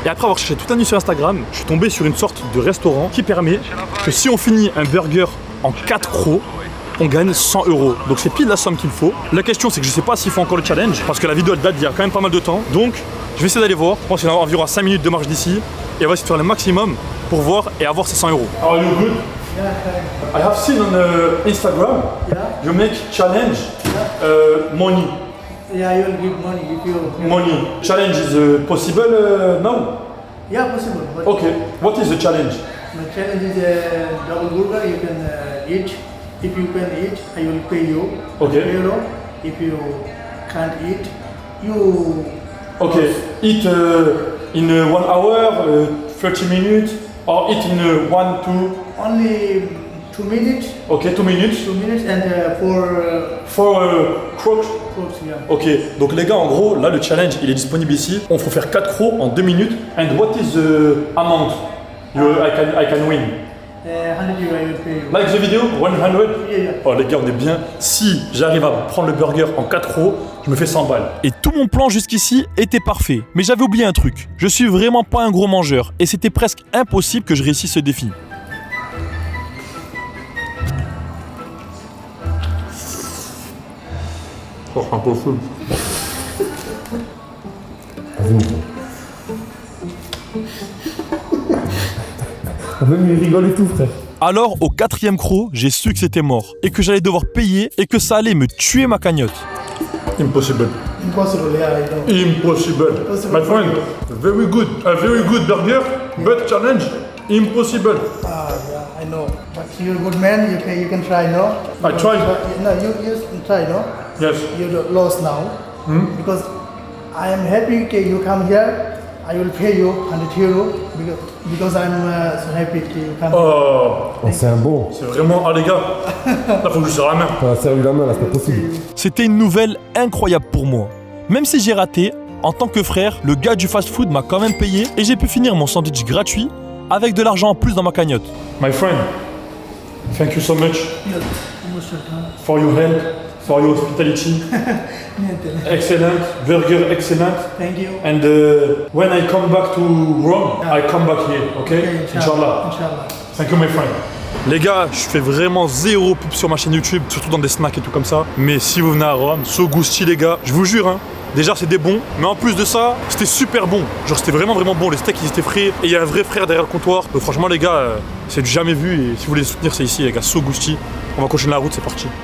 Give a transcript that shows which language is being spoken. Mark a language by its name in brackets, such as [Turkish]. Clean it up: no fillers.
[French] Et après avoir cherché toute la nuit sur Instagram, je suis tombé sur une sorte de restaurant qui permet que si on finit un burger en 4 crocs, on gagne 100 €. Donc c'est pile la somme qu'il faut. La question c'est que je sais pas s'il faut encore le challenge parce que la vidéo elle date d'il y a quand même pas mal de temps. Donc je vais essayer d'aller voir. Je pense qu'il y a environ 5 minutes de marche d'ici. Et on va essayer de faire le maximum pour voir et avoir ces 100 €. [English] Are you good? I have seen on Instagram you make challenge money. Yeah, you'll give money if you... Money. Challenge is possible now? Yeah, possible. But Okay. What is the challenge? the challenge is a double burger you can eat. If you can eat, I will pay you. Okay. €. If you can't eat, you... Okay. Eat in 1 hour, 30 minutes, or eat in 1, 2... Only 2 minutes. Okay, 2 minutes. 2 minutes and For crocs. yeah. [French] Ok, donc les gars, en gros, là le challenge il est disponible ici. On faut faire 4 crocs en 2 minutes. [English] And what is the amount I can win? 100 €, I will pay you. Like the video? 100? Yeah. [French] Oh les gars, on est bien. Si j'arrive à prendre le burger en 4 crocs, je me fais 100 balles. Et tout mon plan jusqu'ici était parfait. Mais j'avais oublié un truc. Je suis vraiment pas un gros mangeur et c'était presque impossible que je réussisse ce défi. Oh, impossible. Même il rigole et tout, frère. Alors au 4e croc, j'ai su que c'était mort et que j'allais devoir payer et que ça allait me tuer ma cagnotte. [English] Impossible. Impossible, yeah, I know. Impossible. My friend, very good burger, but challenge, impossible. Yeah, I know. But you're a good man, you can try, no? I tried. No, you try, no? Yes. You're lost now. Because I am happy you come here. I will pay you 100 euros because I'm so happy to come. Oh, [French] c'est un bon. C'est vraiment... Ah les gars, là faut que je serre la main. T'as serré la main là, c'est pas possible. C'était une nouvelle incroyable pour moi. Même si j'ai raté, en tant que frère, le gars du fast-food m'a quand même payé et j'ai pu finir mon sandwich gratuit avec de l'argent en plus dans ma cagnotte. [English] My friend, thank you so much for your help, for your hospitality. Excellent, burger excellent. Thank you. And when I come back to Rome, I come back here, okay? Inshallah. Inshallah. Thank you my friend. [French] Les gars, je fais vraiment zéro pub sur ma chaîne YouTube, surtout dans des snacks et tout comme ça. Mais si vous venez à Rome, So Gusti les gars, je vous jure, hein, déjà c'est des bons, mais en plus de ça, c'était super bon. Genre c'était vraiment bon, les steaks ils étaient frais et il y a un vrai frère derrière le comptoir. Donc franchement les gars, c'est du jamais vu et si vous voulez les soutenir c'est ici les gars, So Gusti. On va continuer la route, c'est parti.